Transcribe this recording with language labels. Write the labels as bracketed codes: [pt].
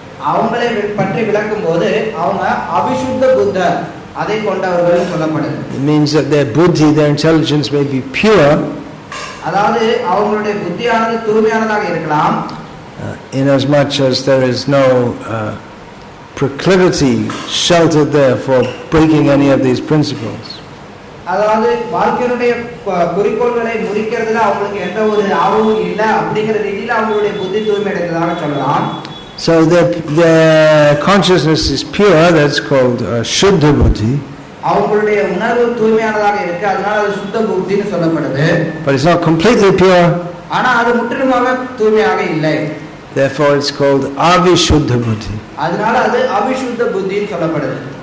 [ta] அவங்களை பற்றி விளக்கும்போது அவங்க அவிசுத்த புத்தர் அதை கொண்டவர்கள் சொல்லப்படுது. [en] It means that their buddhi, their intelligence may be pure, [ta] அதாவது அவங்களுடைய புத்தியானது தூய்மையானதாக இருக்கலாம், [en] in as much as there is no proclivity sheltered there for breaking any of these principles. [ta] அதாவது வாழ்க்கையுடைய குறிக்கோள்களை முறிக்கிறதுல அவங்களுக்கு எந்த ஒரு ஆர்வமும் இல்லை அப்படிங்கிற ரீதியில அவங்களுடைய புத்தி தூய்மையடைந்ததாக சொல்லலாம். [en] So their consciousness is pure, that's called shuddha buddhi. [ta] அவங்களுடைய உணர்வு தூய்மையானதாக இருக்கு, அதனால அது சுத்த புத்தின்னு சொல்லப்படுது. [en] But it's not completely pure. [ta] ஆனா அது முற்றிலுமாக தூய்மையாக இல்லை. [en] Therefore it's called avishuddha buddhi. [ta] அதனால அது அவிசுத்த புத்தின்னு சொல்லப்படுது.